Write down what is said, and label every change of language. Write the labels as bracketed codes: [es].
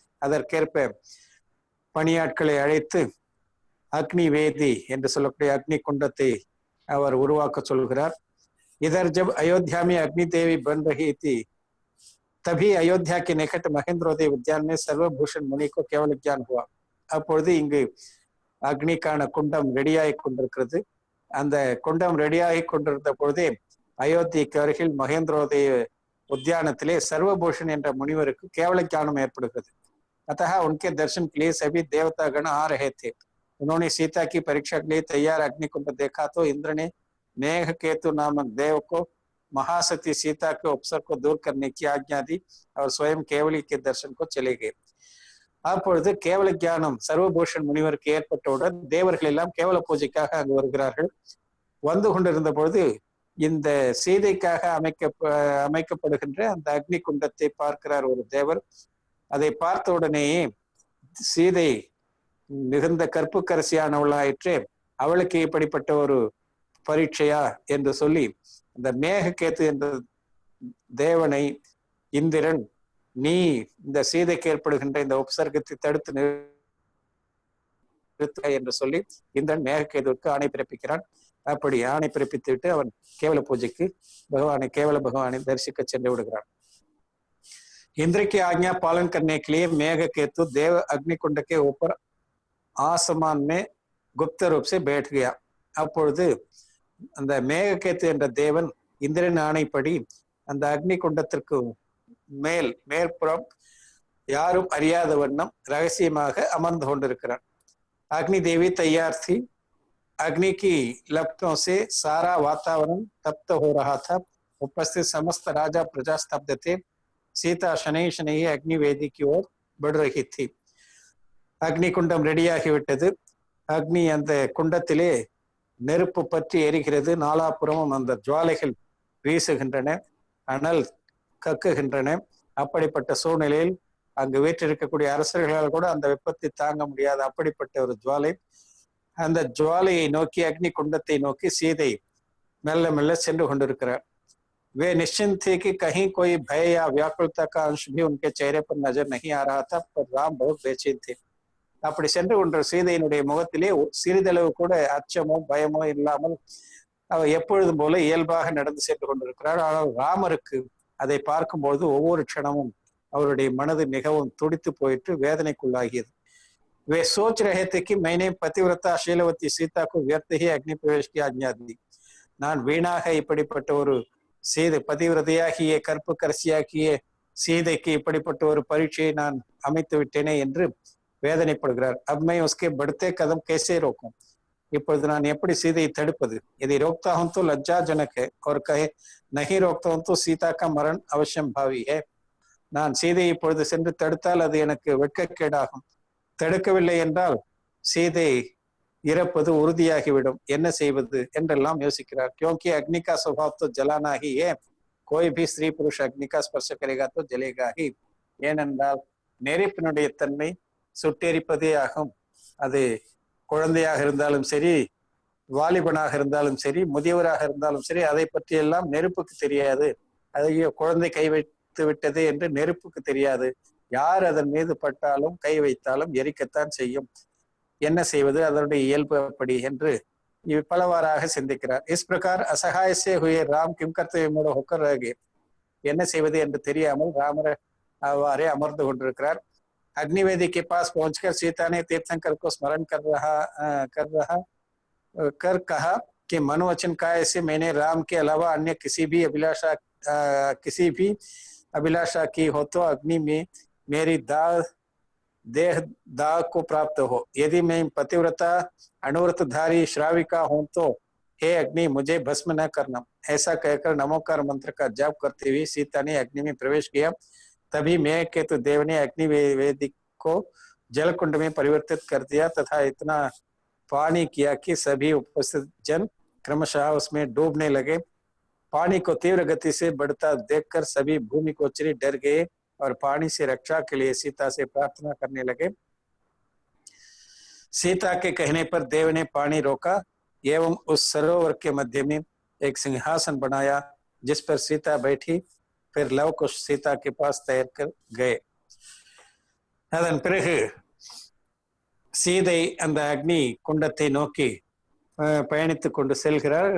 [ta] அதற்கேற்ப பணியாட்களை அழைத்து அக்னி வேதி என்று சொல்லக்கூடிய அக்னி குண்டத்தை அவர் உருவாக்க சொல்கிறார். [hi] இதர் जब अयोध्या में अग्नि देवी बन रही थी तभी अयोध्या के निकट महेंद्रोदय उद्यान में सर्वभूषण मुनि को केवल ज्ञान हुआ. [ta] அப்பொழுது இங்கு அக்னிக்கான குண்டம் ரெடியாகி கொண்டிருக்கிறது. அந்த குண்டம் ரெடியாகி கொண்டிருந்த பொழுதே அயோத்திக்கு அருகில் மகேந்திரோதய உத்தியானத்திலே சர்வபூஷன் என்ற முனிவருக்கு கேவல ஞானம் ஏற்படுகிறது. [hi] अतः उनके दर्शन के लिए सभी देवतागण आ रहे थे. उन्होंने सीता की परीक्षा के लिए तैयार अग्निकुंड देखा तो इंद्र ने मेघकेतु नामक देव को महासती सीता के उपसर को दूर करने की आज्ञा दी और स्वयं केवली के दर्शन को चले गए. [ta] அப்பொழுது கேவல ஞானம் சர்வபூஷன் முனிவருக்கு ஏற்பட்டவுடன் தேவர்கள் எல்லாம் கேவல பூஜைக்காக அங்கு வருகிறார்கள். வந்து கொண்டிருந்த பொழுது இந்த சீதைக்காக அமைக்கப்படுகின்ற அந்த அக்னி குண்டத்தை பார்க்கிறார் ஒரு தேவர். அதை பார்த்த உடனேயே சீதை மிகுந்த கற்புக்கரசியானவளாயிற்றே, அவளுக்கு இப்படிப்பட்ட ஒரு பரீட்சையா என்று சொல்லி அந்த மேககேத்து என்ற தேவனை இந்திரன், நீ இந்த சீதைக்கு ஏற்படுகின்ற இந்த உபசர்க்கத்தை தடுத்து நிறுத்த என்று சொல்லி இந்திரன் மேககேதுவுக்கு ஆணை பிறப்பிக்கிறான். அப்படி ஆணை பிறப்பித்து விட்டு அவன் கேவல பூஜைக்கு கேவல பகவானை தரிசிக்க சென்று விடுகிறான். [hi] इंद्र की आज्ञा पालन करने के लिए मेघकेतु देव अग्निकुंड के ऊपर आसमान में गुप्त रूप से बैठ गया. [ta] அப்பொழுது அந்த மேககேத்து என்ற தேவன் இந்திரன் ஆணைப்படி அந்த அக்னி குண்டத்திற்கு மேற்புறம் யாரும் அறியாத வண்ணம் ரகசியமாக அமர்ந்து கொண்டிருக்கிறார். [hi] अग्नि देवी तैयार थी. अग्नि की लपटों से सारा वातावरण तप्त हो रहा था. उपस्थित समस्त राजा प्रजा स्तब्ध थे. सीता शनै शनै अग्नि वेदी की ओर बढ़ रही थी. [ta] அக்னி குண்டம் ரெடியாகிவிட்டது. அக்னி அந்த குண்டத்திலே நெருப்பு பற்றி எரிகிறது. நாலாபுறமும் அந்த ஜுவாலைகள் வீசுகின்றன, அனல் கக்குகின்றன. அப்படிப்பட்ட சூழ்நிலையில் அங்கு வீற்றிருக்கக்கூடிய அரசர்களால் கூட அந்த வெப்பத்தை தாங்க முடியாத அப்படிப்பட்ட ஒரு ஜுவாலை. அந்த ஜுவாலையை நோக்கி, அக்னி குண்டத்தை நோக்கி சீதை மெல்ல மெல்ல சென்று கொண்டிருக்கிறார். [hi] वे निश्चिंत थे कि कहीं कोई भय या व्याकुलता का अंश भी उनके चेहरे पर नजर नहीं आ रहा था, पर राम बहुत बेचैन थे. [ta] அப்படி சென்று கொண்ட சீதையினுடைய முகத்திலே சிறிதளவு கூட அச்சமோ பயமோ இல்லாமல் அவர் எப்பொழுதும் போல இயல்பாக நடந்து சென்று கொண்டிருக்கிறார். ஆனால் ராமருக்கு அதை பார்க்கும்போது ஒவ்வொரு க்ஷணமும் அவருடைய மனது மிகவும் துடித்து போயிட்டு வேதனைக்குள்ளாகியது. [hi] वे सोच रहे थे कि मैंने पतिव्रता शीलवती सीता को व्यर्थ ही अग्नि प्रवेश की आज्ञा दी. [ta] நான் வீணாக இப்படிப்பட்ட ஒரு சீதை பதிவிரதையாகிய கற்புக்கரசியாகிய சீதைக்கு இப்படிப்பட்ட ஒரு பரீட்சையை நான் அமைத்து விட்டேனே என்று வேதனைப்படுகிறார். [hi] अब मैं उसके बढ़ते कदम कैसे रोकूं? [ta] இப்பொழுது நான் எப்படி சீதையை தடுப்பது? [hi] यदि रोकता हूं तो लज्जाजनक है और कहे नहीं रोकता हूं तो सीता का मरण अवश्यम भावी है. [ta] நான் சீதையை இப்பொழுது சென்று தடுத்தால் அது எனக்கு வெட்கக்கேடாகும். தடுக்கவில்லை என்றால் சீதை இறப்பது உறுதியாகிவிடும். என்ன செய்வது என்றெல்லாம் யோசிக்கிறார். [hi] क्योंकि अग्नि का स्वभाव तो जलाना ही है. कोई भी स्त्री पुरुष अग्नि का स्पर्श करेगा तो जलेगा ही. [ta] ஏனென்றால் நெருப்பினுடைய தன்மை சுட்டெரிப்பதே ஆகும். அது குழந்தையாக இருந்தாலும் சரி, வாலிபனாக இருந்தாலும் சரி, முதியவராக இருந்தாலும் சரி, அதை பற்றி எல்லாம் நெருப்புக்கு தெரியாது. அதையோ குழந்தை கை வைத்து விட்டது என்று நெருப்புக்கு தெரியாது. யார் அதன் மீது பட்டாலும் கை வைத்தாலும் எரிக்கத்தான் செய்யும். என்ன செய்வது, அதனுடைய இயல்பு அப்படி என்று பலவாறாக சிந்திக்கிறார். [hi] इस प्रकार असहाय से हुए राम किम कर्तव्य मूढ़ होकर रह गए. [ta] என்ன செய்வது என்று தெரியாமல் ராமர் அவ்வாறே அமர்ந்து கொண்டிருக்கிறார். [hi] अग्निवेदी के पास पहुंचकर सीता ने तीर्थंकर को स्मरण कर कहा, कि मनोवचन काय से मैंने राम के अलावा अन्य किसी भी अभिलाषा की हो तो अग्नि में मेरी देह दाह को प्राप्त हो। यदि मैं पतिव्रता अनुव्रतधारी श्राविका हूं तो हे अग्नि मुझे भस्म न करना। ऐसा कहकर नमोकार मंत्र का जाप करते हुए सीता ने अग्नि में प्रवेश किया। तभी मेघ केतु देव ने अग्नि वेदिक को जलकुंड में परिवर्तित कर दिया तथा इतना पानी किया कि सभी उपस्थित जन क्रमशः उसमें डूबने लगे। पानी को तीव्र गति से बढ़ता देखकर सभी भूमि को चिरी डर गए और पानी से रक्षा के लिए सीता से प्रार्थना करने लगे। सीता के कहने पर देव ने पानी रोका एवं उस सरोवर के मध्य में एक सिंहासन बनाया जिस पर सीता बैठी। फिर लव कुश सीता के पास तैर कर गए। [ta] அதன் பிறகு சீதை அந்த அக்னி குண்டத்தை நோக்கி பயணித்துக் கொண்டு செல்கிறார்.